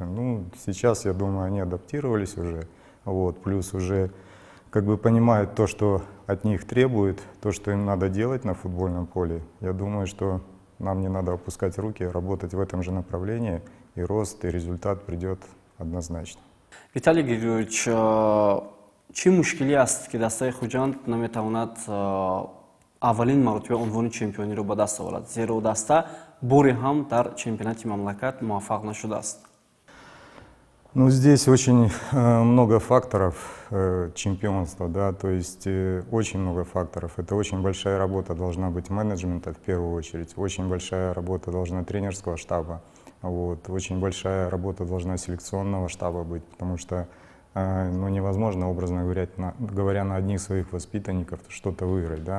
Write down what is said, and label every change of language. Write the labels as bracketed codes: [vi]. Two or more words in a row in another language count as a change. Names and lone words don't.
[ru] Ну, сейчас, я думаю, они адаптировались уже, вот, плюс уже как бы понимают то, что от них требует, то, что им надо делать на футбольном поле. Я думаю, что нам не надо опускать руки, работать в этом же направлении, и рост, и результат придет однозначно. Виталий Григорьевич, [tg] чӣ мушкилӣ аст ки дастаи Хуҷанд наметавонад аввалин маротиба унвони чемпиониро ба даст оварад, зеро даста бори ҳам дар чемпионати мамлакат муваффақ нашудааст? [ru] Ну, здесь очень много факторов чемпионства, да, то есть очень много факторов. Это очень большая работа должна быть менеджмента в первую очередь, очень большая работа должна тренерского штаба, вот, очень большая работа должна селекционного штаба быть, потому что ну, невозможно, образно говоря, на одних своих воспитанников что-то выиграть, да.